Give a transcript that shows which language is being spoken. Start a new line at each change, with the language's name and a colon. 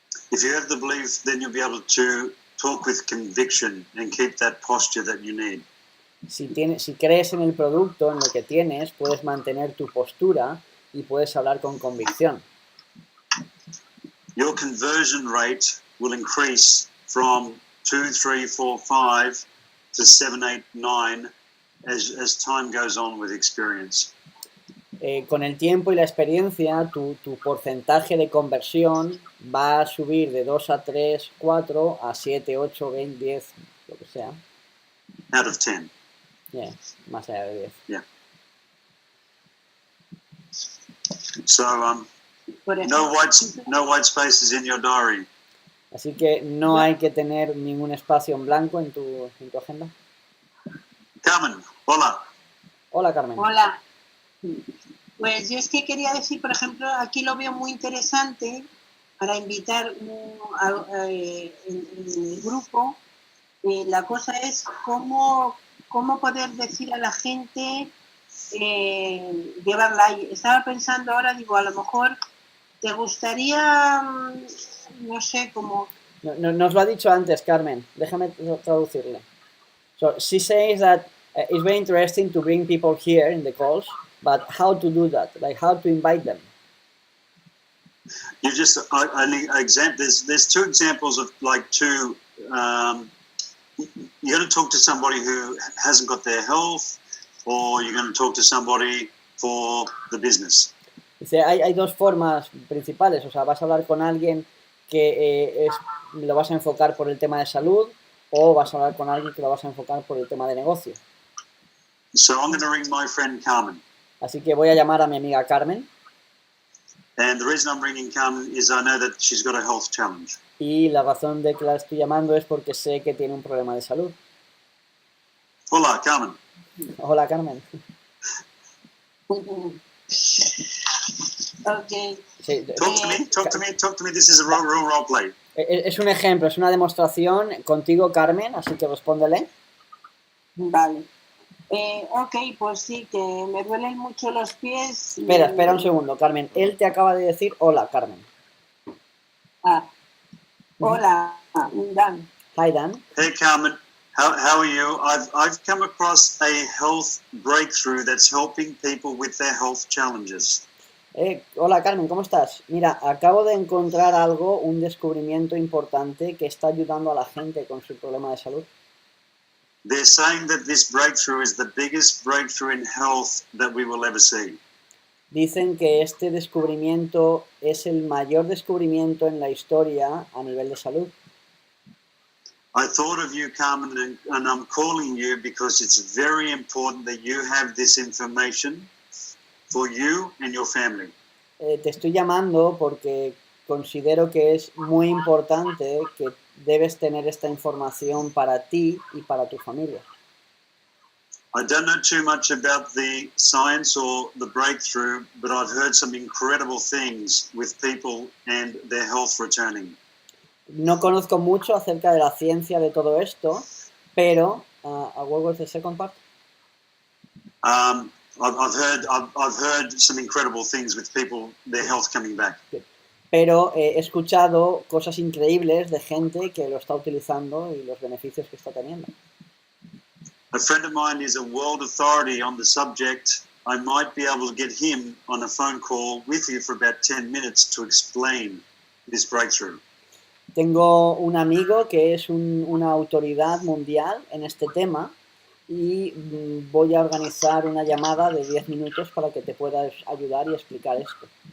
English: If you have the belief, then you'll be able to talk with conviction and keep that posture that you need.
Spanish: Si crees en el producto, en lo que tienes, puedes mantener tu postura y puedes hablar con convicción.
English: Your conversion rate will increase from 2, 3, 4, 5 to 7, 8, 9 as time goes on with experience.
Spanish: Con el tiempo y la experiencia, tu porcentaje de conversión va a subir de 2 a 3, 4 a 7, 8, 20, 10, lo que sea.
English: Out of 10.
Spanish: Yeah, más allá de 10.
English: Yeah. So, no white spaces in your diary.
Spanish: Así que no hay que tener ningún espacio en blanco en tu agenda. Carmen, hola. Hola, Carmen. Hola. Pues yo es que quería decir, por ejemplo, aquí lo veo muy interesante para invitar en el grupo. La cosa es cómo poder decir a la gente, llevarla ahí. Estaba pensando ahora, digo, a lo mejor te gustaría, no sé, como... Nos lo ha dicho antes, Carmen. Déjame traducirle.
English: So she says that it's very interesting to bring people here in the calls, but how to do that? Like how to invite them? You just there's two examples of like two. You're going to talk to somebody who hasn't got their health, or you're going to talk to somebody for the business.
Spanish: Dice, hay dos formas principales, o sea, vas a hablar con alguien que lo vas a enfocar por el tema de salud, o vas a hablar con alguien que lo vas a enfocar por el tema de negocio.
English: So I'm going to ring my friend Carmen.
Spanish: Así que voy a llamar a mi amiga Carmen.
English: And the reason I'm ringing Carmen is I know that she's got a health challenge.
Spanish: Y la razón de que la estoy llamando es porque sé que tiene un problema de salud. Hola, Carmen. Hola, Carmen.
English: Okay.
Spanish: Sí,
English: Talk to me. This is a real role play.
Spanish: Es un ejemplo, es una demostración contigo, Carmen, así que respóndele. Vale. Ok, pues sí, que me duelen mucho los pies. Espera un segundo, Carmen. Él te acaba de decir hola, Carmen. Hola, Dan.
English: Hi, Dan. Hey, Carmen. How are you? I've come across a health breakthrough that's helping people with their health challenges.
Spanish: Hola, Carmen, ¿cómo estás? Mira, acabo de encontrar algo, un descubrimiento importante que está ayudando a la gente con su problema de salud.
English: They're saying that this breakthrough is the biggest breakthrough in health that we will ever see.
Spanish: Dicen que este descubrimiento es el mayor descubrimiento en la historia a nivel de salud.
English: I thought of you, Carmen, and I'm calling you because it's very important that you have this information for you and your family.
Spanish: Te estoy llamando porque considero que es muy importante que debes tener esta información para ti y para tu familia.
English: I don't know too much about the science or the breakthrough, but I've heard some incredible things with people and their health returning.
Spanish: No conozco mucho acerca de la ciencia de todo esto, pero
English: what was the second part? I've heard some incredible things with people, their health coming back.
Spanish: Pero he escuchado cosas increíbles de gente que lo está utilizando y los beneficios que está teniendo.
English: A friend of mine is a world authority on the subject. I might be able to get him on a phone call with you for about 10 minutes to explain this breakthrough.
Spanish: Tengo un amigo que es una autoridad mundial en este tema y voy a organizar una llamada de 10 minutos para que te puedas ayudar y explicar esto.